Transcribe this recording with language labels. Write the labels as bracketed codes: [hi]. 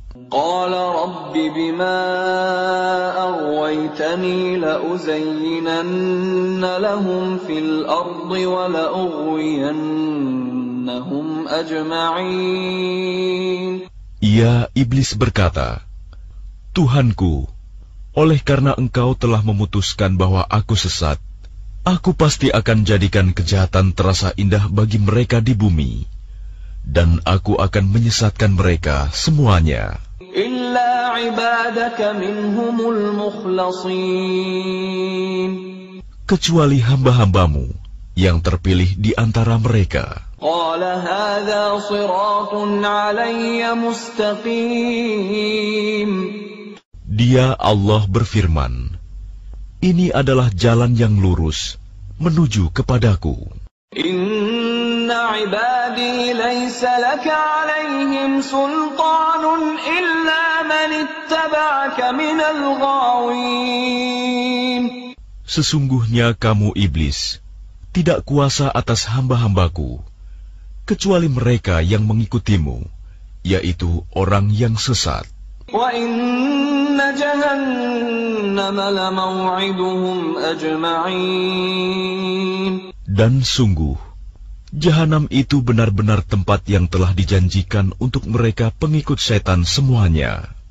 [ar] قال رب بما أغويتني لأزينن لهم في الأرض ولأغوينهم أجمعين. [id] Ia, iblis berkata, "Tuhanku, oleh karena engkau telah memutuskan bahwa aku sesat, aku pasti akan jadikan kejahatan terasa indah bagi mereka di bumi, dan aku akan menyesatkan mereka semuanya. [ar] إلا عبادك منهم المخلصين. [id] Kecuali hamba-hambamu yang terpilih di antara mereka." [ar] قال هذا صراط علي مستقيم. [id] Dia, Allah berfirman, "Ini adalah jalan yang lurus menuju kepadaku. [ar] إن عبادي ليس لك عليهم سلطان إلا من اتبعك من الغاوين. [id] Sesungguhnya kamu iblis tidak kuasa atas hamba-hambaku, kecuali mereka yang mengikutimu, yaitu orang yang sesat. [ar] وإن جهنم لموعدهم أجمعين. [id] Dan sungguh, Jahanam itu benar-benar tempat yang telah dijanjikan untuk mereka pengikut setan semuanya.